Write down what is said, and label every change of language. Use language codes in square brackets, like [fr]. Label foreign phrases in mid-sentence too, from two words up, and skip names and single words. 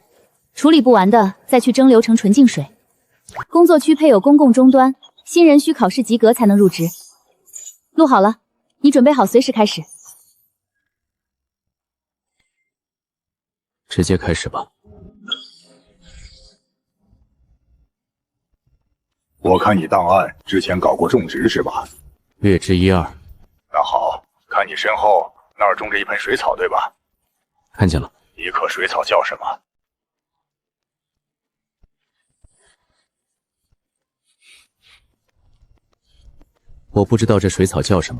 [zh] 處理不完的再去蒸餾成純淨水。工作區配有公共終端，新人需考試及格才能入職。錄好了。你準備好隨時開始。直接開始吧。我看你檔案之前搞過種植是吧？略知一二。那好，看你身後那兒種着一盆水草对吧？看見了。一棵水草叫什麼？我不知道這水草叫什麼。